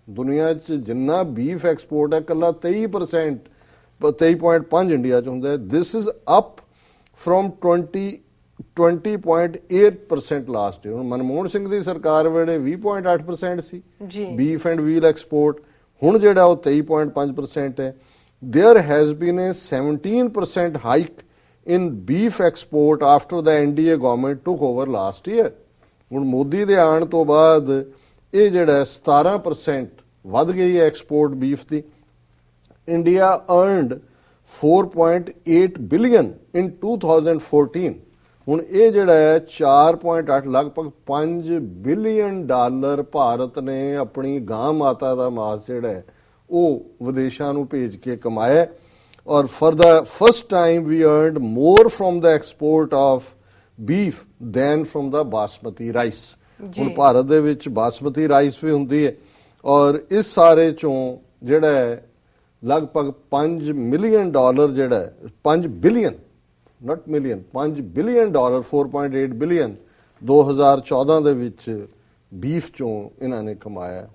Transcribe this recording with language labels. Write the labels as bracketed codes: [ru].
[pa] ਦੁਨੀਆ 'ਚ ਜਿੰਨਾ ਬੀਫ ਐਕਸਪੋਰਟ ਹੈ ਇਕੱਲਾ 23%, 23.5 ਇੰਡੀਆ 'ਚ ਹੁੰਦਾ ਹੈ। [en] This is up from 20.8% last year. [pa] Manmohan Singh ਦੀ ਸਰਕਾਰ ਵੇਲੇ 20.8% ਸੀ ਬੀਫ ਐਂਡ ਵੀਲ ਐਕਸਪੋਰਟ, ਹੁਣ ਜਿਹੜਾ ਉਹ 23.5% ਹੈ। [en] There has been a 17% hike in beef export after the NDA government took over last year। [pa] ਹੁਣ ਮੋਦੀ ਦੇ ਆਉਣ ਤੋਂ ਬਾਅਦ ਇਹ ਜਿਹੜਾ 17% ਵੱਧ ਗਈ ਹੈ export beef ਦੀ। [en] India earned 4.8 billion in 2014। [pa] ਹੁਣ ਇਹ ਜਿਹੜਾ ਹੈ 4.8 ਲਗਭਗ 5 ਬਿਲੀਅਨ ਡਾਲਰ ਭਾਰਤ ਨੇ ਆਪਣੀ ਗਾਂ ਮਾਤਾ ਦਾ ਮਾਸ ਜਿਹੜਾ ਹੈ ਉਹ ਵਿਦੇਸ਼ਾਂ ਨੂੰ ਭੇਜ ਕੇ ਕਮਾਇਆ। [en] ਔਰ for the first time we earned more from the export of beef than from the basmati rice. [pa] ਹੁਣ ਭਾਰਤ ਦੇ ਵਿੱਚ ਬਾਸਮਤੀ ਰਾਈਸ ਵੀ ਹੁੰਦੀ ਹੈ ਔਰ ਇਸ ਸਾਰੇ ਚੋਂ ਜਿਹੜਾ ਹੈ ਲਗਭਗ 5 ਮਿਲੀਅਨ ਡਾਲਰ ਜਿਹੜਾ ਹੈ 5 billion [en] not million [pa] 5 billion dollar 4.8 billion 2014 ਦੇ ਵਿੱਚ ਬੀਫ ਚੋਂ ਇਹਨਾਂ ਨੇ ਕਮਾਇਆ।